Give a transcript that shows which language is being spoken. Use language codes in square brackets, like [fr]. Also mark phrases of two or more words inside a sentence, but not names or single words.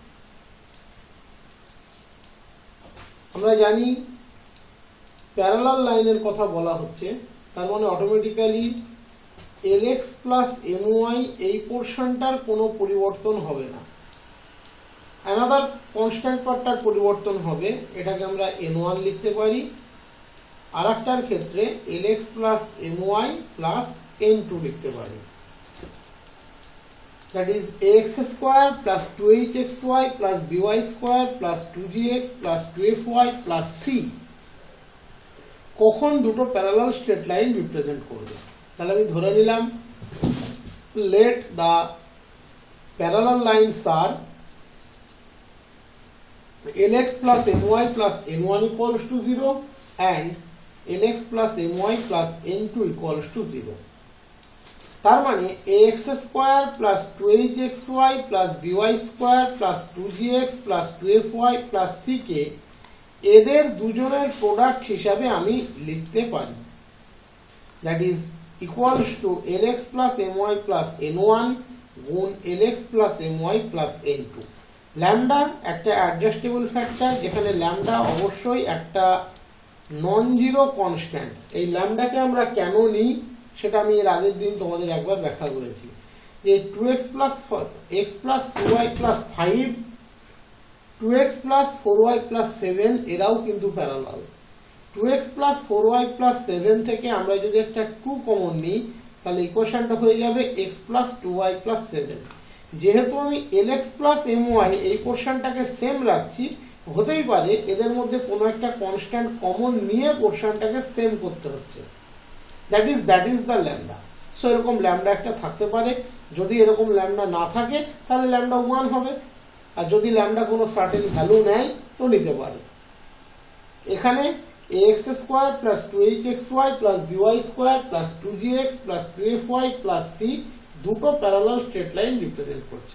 [bn] আমরা জানি প্যারালাল লাইনের কথা বলা হচ্ছে, তার মানে অটোমেটিক্যালি [en] Lx plus My [bn] এই পোর্শনটার কোনো পরিবর্তন হবে না, [en] another constant [bn] পার্টটার পরিবর্তন হবে। এটাকে আমরা n1 লিখতে পারি। আর একটার ক্ষেত্রে [en] Lx plus My plus n2 [bn] লিখতে পারি। [en] that is ax square plus 2hxy plus by square plus 2gx plus 2fy plus c [bn] কখন দুটো [en] parallel straight line represent করবে। [bn] তাহলে আমি ধরে নিলাম [en] let the parallel lines are Lx plus My plus n1 equals to 0 and Lx plus My plus n2 equals to 0। তার মানে ax square plus 2hxy plus by square plus 2gx plus 2fy plus c [bn] কে এদের দুজনের প্রোডাক্ট হিসাবে আমি লিখতে পারি। [en] that is equals to Lx plus My plus n1 গুণ Lx plus My plus n2। [bn] ল্যামডা একটা [en] adjustable factor, [bn] যেখানে ল্যামডা অবশ্যই একটা [en] non zero constant. [bn] এই ল্যামডাকে আমরা কেন নিই সেটা আমি এর আগের দিন তোমাদের একবার ব্যাখ্যা করেছি, যে [en] 2x plus x plus 2y plus 5, 2x plus 4y plus 7 [bn] এরাও কিন্তু প্যারালাল। [en] 2x plus 4y plus 7 [bn] থেকে আমরা যদি একটা 2 কমন নিই তাহলে ইকুয়েশনটা হয়ে যাবে [en] x plus 2y plus 7। [bn] যেহেতু আমি [en] Lx plus My [bn] এই পোর্শনটাকে সেম রাখছি, হতেই পারে এদের মধ্যে কোনো একটা কনস্ট্যান্ট কমন নিয়ে পোর্শনটাকে সেম করতে হচ্ছে। [en] that is the lambda। [bn] সো এরকম ল্যামডা একটা থাকতে পারে। যদি এরকম ল্যামডা না থাকে তাহলে ল্যামডা 1 হবে, আর যদি ল্যামডা কোনো [en] certain value [bn] নেয় তো নিতে পারে। এখানে [en] ax square plus 2hxy plus by square plus 2gx plus 2fy plus c [bn] দুটো [en] parallel straight line represent [bn] করছে।